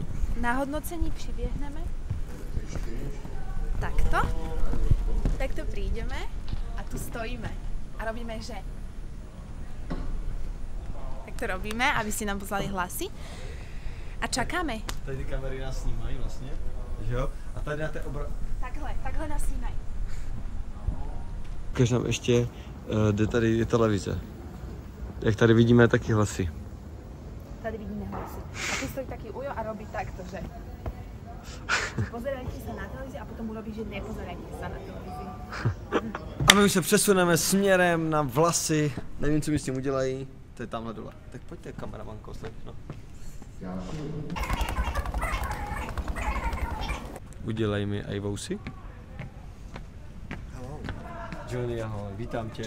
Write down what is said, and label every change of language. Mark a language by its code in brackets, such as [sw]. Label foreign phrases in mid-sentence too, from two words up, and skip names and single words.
[cs] Na hodnocení přiběhneme [sk] takto prídeme a tu stojíme a robíme, že tak to robíme, aby si nám poslali hlasy a čakáme. [cs] Tady ty kamery nás snímají vlastně, že jo? A tady na té Takhle nás snímají. Ukaž nám ještě, kde tady je televize. Jak tady vidíme taky hlasy. Tady vidíme hlasy. [sk] A ty stojí taký ujo a robí takto, že pozerajte sa na televizi a potom urobí, že nepozerajte sa na televizi. [cs] A my už se přesuneme směrem na vlasy. Nevím, co mi s tím udělají. To je tamhle dole. Tak pojďte, kameramanko, slečno. Udělej mi aj vousy. Johnny, ahoj, vítám tě.